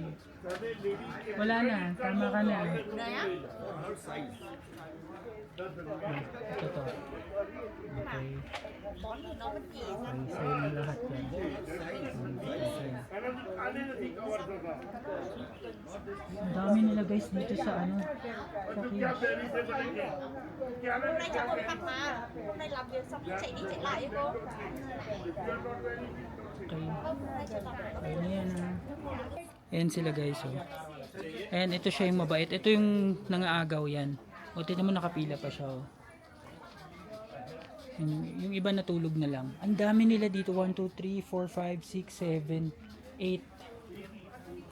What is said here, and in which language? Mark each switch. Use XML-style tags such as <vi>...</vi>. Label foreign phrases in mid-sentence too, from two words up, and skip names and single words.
<tl>Wala na. Tama ka na. Ito to. Okay. Sa'yo na lahat yan. Ang dami nila, guys, dito sa ano. Sa kios.</tl> <vi>Hôm nay cháu còn tặng mà. Hôm nay làm việc xong chạy đi chạy lại ấy cô.</vi> <tl>Okay. Ayan yan, Ayan sila, guys, oh. Ayan, ito siya yung mabait. Ito yung nangaagaw yan. O, tignan mo, nakapila pa siya, oh. Yung iba natulog na lang. Ang dami nila dito. 1, 2, 3, 4, 5, 6, 7, 8.</tl>